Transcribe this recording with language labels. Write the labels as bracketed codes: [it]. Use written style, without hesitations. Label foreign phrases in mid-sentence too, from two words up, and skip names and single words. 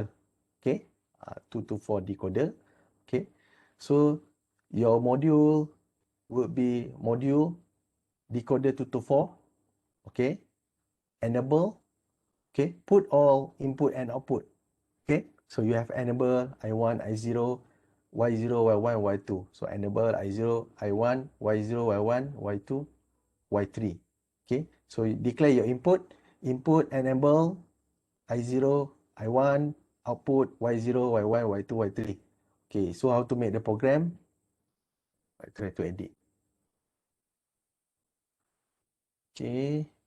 [en] Okay. 2 to 4 decoder. Okay. So your module would be module decoder 2 to 4. Okay. Enable. Okay. Put all input and output. Okay. So you have enable I1, I0, Y0, Y1, Y2. So enable I0, I1, Y0, Y1, Y2, Y3. Okay. So you declare your input. Input enable I0, I1, output Y0, Y1, Y2, Y3. Okay. So how to make the program? I try to edit. Okay.